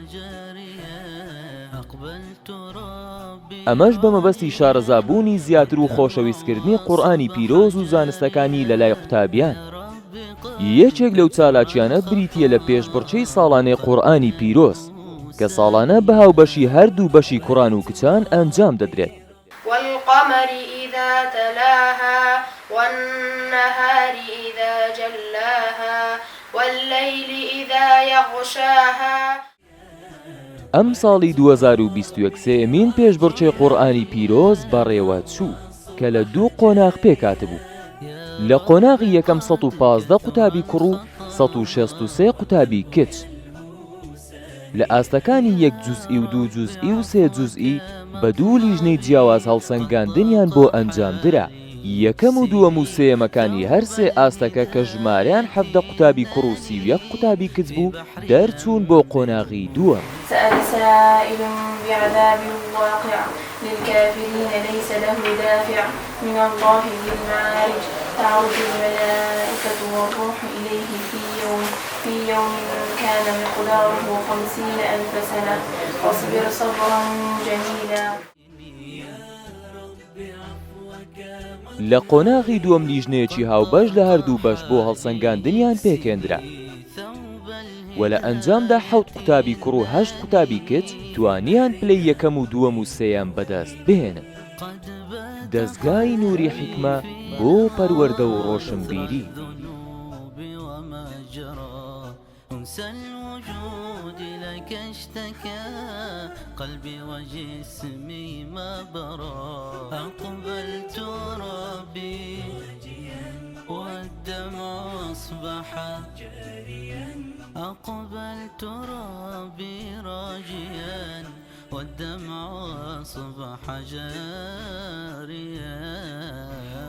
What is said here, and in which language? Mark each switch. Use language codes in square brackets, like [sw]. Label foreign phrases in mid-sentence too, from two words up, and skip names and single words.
[ckb] ئەمەش بە مەبەستی شارەزابوونی زیاتر و خۆشەویستکردنی قورئانی پیرۆز و زانستەکانی لەلای قوتابیان. یەکێک لەو چالاکیانە بریتیە لە پێشبڕکێی ساڵانەی قورئانی پیرۆز کە ساڵانە بە هاوبەشی هەردوو بەشی کوڕان و کچان ئەنجام دەدرێت. [ar] والقمر إذا تلاها والنهار إذا جلاها والليل إذا يغشاها. [ckb] ئەم ساڵی 2021 سێمین پێشبڕکێی قورئانی پیرۆز بەڕێوە چوو کە لە دوو قۆناغ پێکاتبوو. لە قۆناغی یەکەم 115 قوتابی کوڕ و 163 قوتابی کچ. لە ئاستەکانی 1 جوزئی و 2 جوزئی و 3 جوزئی بە دوو لیژنەی جیاواز هەڵسەنگاندنیان بۆ ئەنجامدرا. یەکەم و دووەم و سێیەمەکانی هەر سێ ئاستەکە کە ژمارەیان 17 قوتابی کوڕ و 31 قوتابی کچ بوو دەرچوون بۆ قۆناغی دووەم. [ar] سأل سائل بعذاب واقع للكافرين ليس له دافع من الله ذي المعارج تعرج الملائكة والروح إليه في يوم كان مقداره 50,000 سنة واصبر صبرا جميلا. [ckb] لە قۆناغی دووەم لیژنەیەکی هاوبەش لە هەردوو بەش بۆ هەڵسەنگاندنیان پێکێنرا و لە ئەنجامدا 7 قوتابی کوڕ و 8 قوتابی کچ توانیان پلەی یەکەم و دووەم و سێیان بەدەست بهێنن. دەستگای نووری حیکمە بۆ پەروەردە و ڕۆشنبیری. [ar] أنس الوجود لك اشتكى قلبي وجسمي ما برا أقبلت ربي والدمع أصبح جاريا أقبلت ربي راجيا والدمع أصبح جاريا